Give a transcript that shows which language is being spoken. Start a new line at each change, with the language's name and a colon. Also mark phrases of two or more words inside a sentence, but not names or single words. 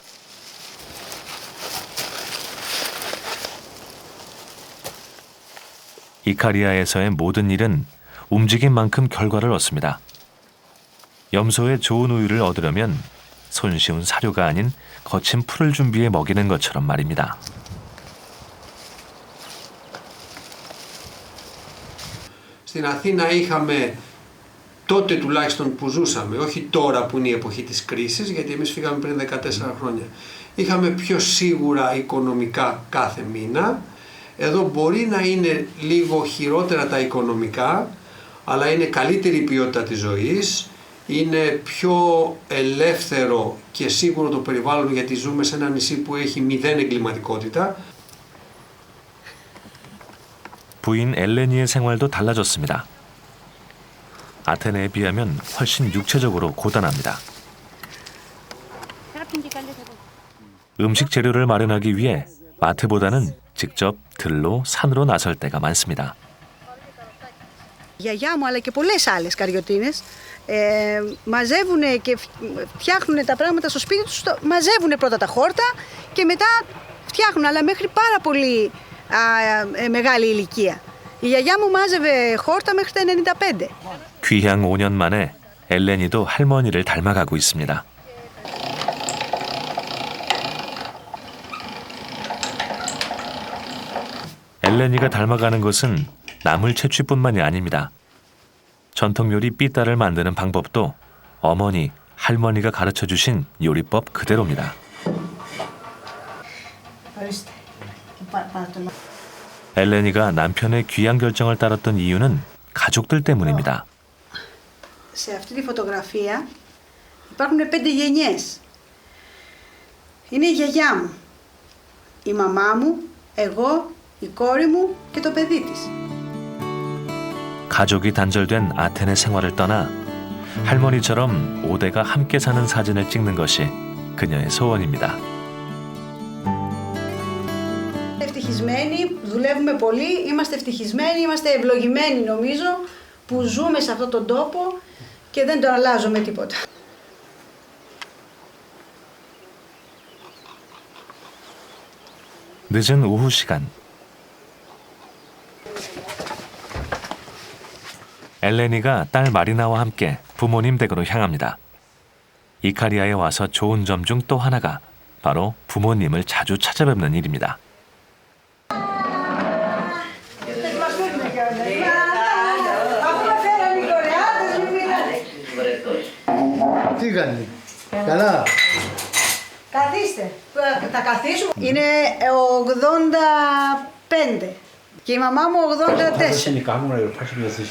Korean: 이카리아에서의 모든 일은 움직인 만큼 결과를 얻습니다. 염소의 좋은 우유를 얻으려면 손쉬운 사료가 아닌 거친 풀을 준비해 먹이는 것처럼 말입니다.
Greek: Στην Αθήνα είχαμε τότε τουλάχιστον που ζούσαμε, όχι τώρα που είναι η εποχή της κρίσης, γιατί εμείς φύγαμε πριν 14 χρόνια. Είχαμε πιο σίγουρα οικονομικά κάθε μήνα. Εδώ μπορεί να είναι λίγο χειρότερα τα οικονομικά, αλλά είναι καλύτερη η ποιότητα της ζωής, είναι πιο ελεύθερο και σίγουρο το περιβάλλον, γιατί ζούμε σε ένα νησί που έχει 0 εγκληματικότητα.
Korean: 부인 엘레니의 생활도 달라졌습니다. 아테네에 비하면 훨씬 육체적으로 고단합니다. 음식 재료를 마련하기 위해 마트보다는 직접 들로 산으로 나설 때가 많습니다.
Greek: Η γιαγιά μου αλλά και πολλές άλλες καριωτίνες μαζεύουν και φτιάχνουν τα πράγματα στο σπίτι τους, μαζεύουν πρώτα τα χόρτα και μετά φτιάχνουν, αλλά μέχρι πάρα πολύ μεγάλη ηλικία. Η γιαγιά μου μάζευε χόρτα μέχρι τα 95.
Korean: 귀향 5년 만에 엘렌이도 할머니를 닮아가고 있습니다. 엘렌이가 닮아가는 것은 나물 채취뿐만이 아닙니다. 전통 요리 삐따를 만드는 방법도 어머니, 할머니가 가르쳐 주신 요리법 그대로입니다. 엘렌이가 남편의 귀향 결정을 따랐던 이유는 가족들 때문입니다.
Greek: Σε αυτή τη φωτογραφία υπάρχουν 5 γενιές. Είναι η γιαγιά μου, η μαμά μου, εγώ, η κόρη μου και το παιδί της.
Korean: 가족이 단절된 아테네 생활을 떠나 할머니처럼 5대가 함께 사는 사진을 찍는 것이 그녀의 소원입니다.
Greek: Ευτυχισμένοι, δουλεύουμε πολύ, είμαστε ευτυχισμένοι, είμαστε ευλογημένοι νομίζω που ζούμε σε αυτόν τον τόπο και δεν το αλλάζω με τίποτα.
Korean: 늦은 오후 시간. 엘레니가 딸 마리나와 함께 부모님 댁으로 향합니다. 이카리아에 와서 좋은 점 중 또 하나가 바로 부모님을 자주 찾아뵙는 일입니다.
Greek: Τι κάνει, καλά. Καθίστε, θα καθίσουμε. Είναι 85 και η μαμά μου 84.